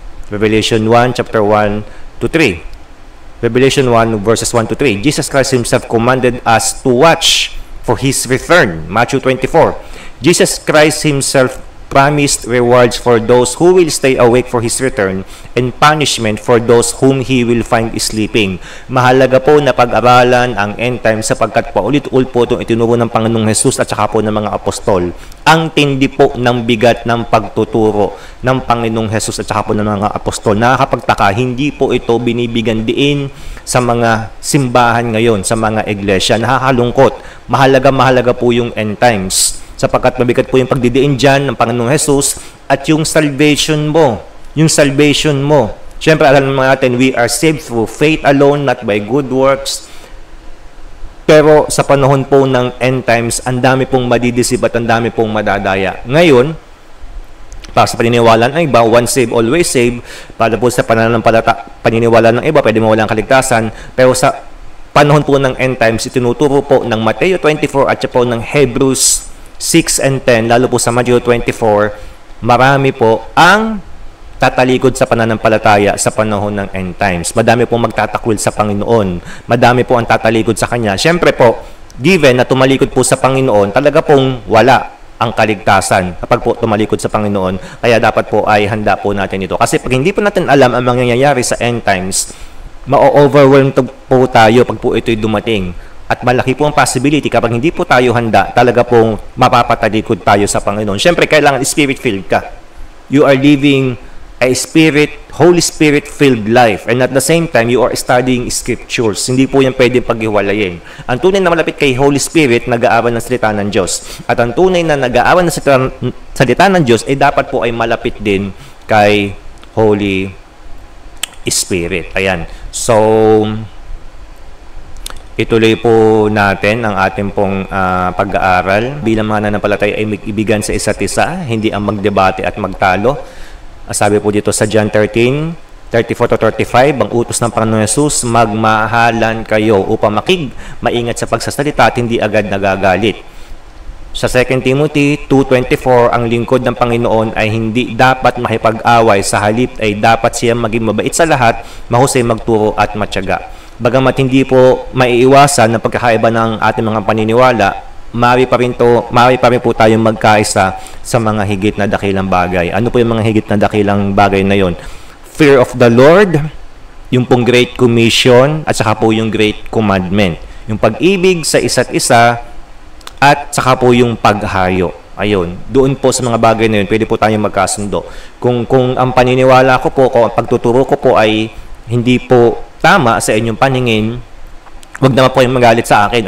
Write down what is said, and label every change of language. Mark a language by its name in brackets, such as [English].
[English] Revelation 1, chapter 1 to 3. Revelation 1, verses 1 to 3. Jesus Christ Himself commanded us to watch for His return. Matthew 24. Jesus Christ Himself promised rewards for those who will stay awake for His return and punishment for those whom He will find sleeping. [Filipino] Mahalaga po na pag-aralan ang end time sapagkat paulit-ulit po itong itinuro ng Panginoong Jesus at saka po ng mga apostol. Ang tindi po ng bigat ng pagtuturo ng Panginoong Jesus at saka po ng mga apostol. Nakakapagtaka, hindi po ito binibigyan diin sa mga simbahan ngayon, sa mga iglesia. Nakakalungkot. Mahalaga po yung end times sapagkat mabigat po yung pagdidiin dyan ng Panginoong Jesus at yung salvation mo. Yung salvation mo. Siyempre, alam natin, [English] we are saved through faith alone, not by good works. [Filipino] Pero sa panahon po ng end times, ang dami pong madidisip at ang dami pong madadaya. Ngayon, para sa paniniwala ng iba, [English] once saved, always saved. [Filipino] Para po sa paniniwala ng iba, pwede mawalang kaligtasan. Pero sa panahon po ng end times, itinuturo po ng Mateo 24 at po ng Hebrews 6 and 10, lalo po sa Matthew 24, marami po ang tatalikod sa pananampalataya sa panahon ng end times. Madami pong magtatakwil sa Panginoon. Madami po ang tatalikod sa Kanya. Siyempre po, given na tumalikod po sa Panginoon, talaga pong wala ang kaligtasan kapag po tumalikod sa Panginoon. Kaya dapat po ay handa po natin ito. Kasi pag hindi po natin alam ang mangyayari sa end times, ma-overwhelm po tayo pag po ito'y dumating. At malaki po ang possibility kapag hindi po tayo handa, talaga pong mapapatalikod tayo sa Panginoon. Siyempre, kailangan spirit-filled ka. [English] You are living a Holy Spirit-filled life. And at the same time, you are studying scriptures. [Filipino] Hindi po yan pwedeng paghiwalayin. Ang tunay na malapit kay Holy Spirit, nag-aaral ng salita ng Diyos. At ang tunay na nag-aaral ng salita ng Diyos, ay dapat po ay malapit din kay Holy Spirit. Ayan. So, ituloy po natin ang ating pong pag-aaral. Bilang mga nananampalataya ay mag-ibigan sa isa't isa, hindi ang magdebate at magtalo. Sabi po dito sa John 13, 34 to 35, ang utos ng Panginoon Jesus, magmahalan kayo upang maingat sa pagsasalita at hindi agad nagagalit. Sa 2 Timothy 2:24, ang lingkod ng Panginoon ay hindi dapat makipag-away, sa halip ay dapat siya maging mabait sa lahat, mahusay magturo at matyaga. Bagamat hindi po maiiwasan ng pagkakaiba ng ating mga paniniwala, maaari pa rin po tayong magkaisa sa mga higit na dakilang bagay. Ano po yung mga higit na dakilang bagay na yon? [English] Fear of the Lord, yung pong Great Commission, at saka po yung Great Commandment. [Filipino] Yung pag-ibig sa isa't isa, at saka po yung paghayo. Ayun, doon po sa mga bagay na yun, pwede po tayong magkasundo. Kung ang paniniwala ko po, kung ang pagtuturo ko po ay hindi po tama sa inyong paningin, wag naman po yung magalit sa akin.